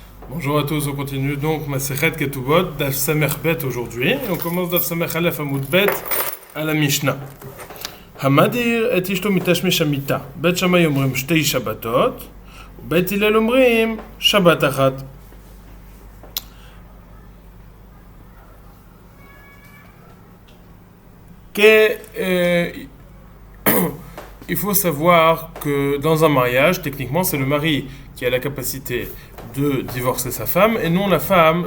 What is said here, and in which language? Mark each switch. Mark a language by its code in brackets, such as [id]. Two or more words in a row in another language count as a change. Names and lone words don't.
[fr] Bonjour à tous, on continue donc Masechet Ketubot, [he] דף סמך בית [fr] aujourd'hui. On commence [he] דף סמך אלף עמוד בית [fr] à la Mishnah. [he] המדיר את אשתו מתשמיש המיטה. בית שמאי אומרים שתי שבתות בית הלל אומרים שבת אחת. [fr] Il faut savoir que dans un mariage, techniquement, c'est le mari qui a la capacité de divorcer sa femme et non la femme.